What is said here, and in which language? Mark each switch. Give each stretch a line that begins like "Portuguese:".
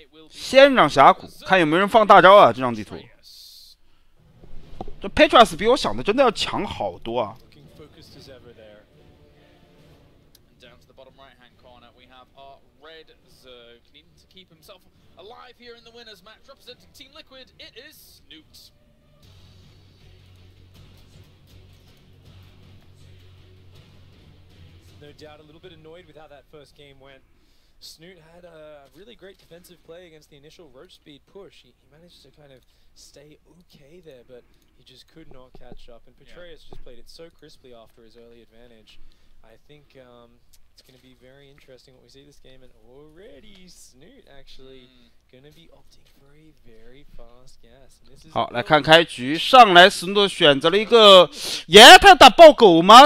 Chinese: 仙人峡谷，看有没有人放大招啊！这张地图，这 Petraeus 比我想的真的要强好多啊！
English: focused as ever there. Down to the bottom right-hand corner, we have our red Zerg needing to keep himself alive here in the winners match. Representing Team Liquid, it is Snute. No doubt a little bit annoyed with how that first game went. Snute had a really great defensive play against the initial roach speed push. He managed to kind of stay okay there, but he just could not catch up. And Petraeus just played it so crisply after his early advantage. I think it's going to be very interesting what we see this game. And already Snute actually going to be opting for a very fast gas. And this is
Chinese: 好，来看开局，上来斯努特选择了一个，耶，他打爆狗吗？